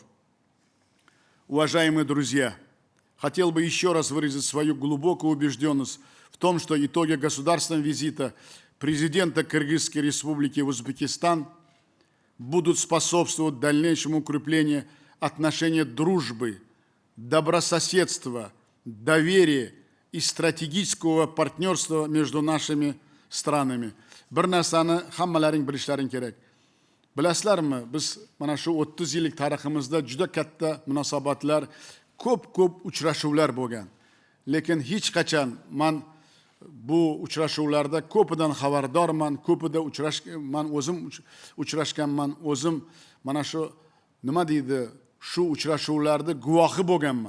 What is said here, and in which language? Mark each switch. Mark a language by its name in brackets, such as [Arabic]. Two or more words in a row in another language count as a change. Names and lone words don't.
[Russian] Уважаемые друзья, хотел бы еще раз выразить свою глубокую убежденность в том, что итоги государственного визита президента Кыргызской республики в Узбекистан будут способствовать дальнейшему укреплению отношений дружбы, добрососедства, доверия и стратегического партнерства между нашими странами. [Uzbek] Bir narsani hammalaring bilishlaring kerak. Bilasizlarmi, biz mana shu 30 yillik tariximizda juda katta munosabatlar, ko'p uchrashuvlar bo'lgan. Lekin hech qachon men bu uchrashuvlarda ko'pidan xabardorman, ko'pida uchrashganman, o'zim mana shu nima deydi, shu uchrashuvlarda guvohi bo'lganman.